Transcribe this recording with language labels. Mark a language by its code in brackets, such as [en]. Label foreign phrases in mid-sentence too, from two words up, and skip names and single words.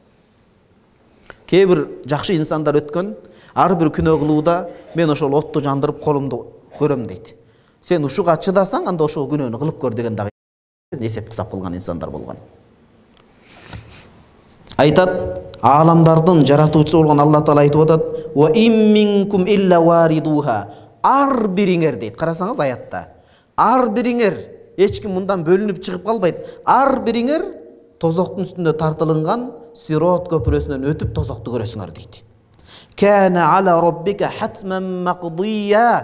[ky] Кээ бир жакшы инсандар өткөн, ар бир күнөө кылууда мен ошол отту жандырып колумду көрөм дейт. Сен ушуга чыдасаң, анда ошол күнөөнү кылып көр деген дагы эсепти сап кылган инсандар болгон. Айтат, ааламдардын жаратуучусу болгон Алла таала айтып атат: [ar] "وإن منكم إلا واردها". [ky] Ар бириңер дейт. Карасаңыз аятта. Ар бириңер, эч ким мындан бөлүнүп чыгып калбайт. Ар бириңер тозоктун үстүндө тартылынган Сирот көпүрөсүнөн өтүп тозокту көрөсүңөр дейт. [ar] كان على ربك حتما مقضيا.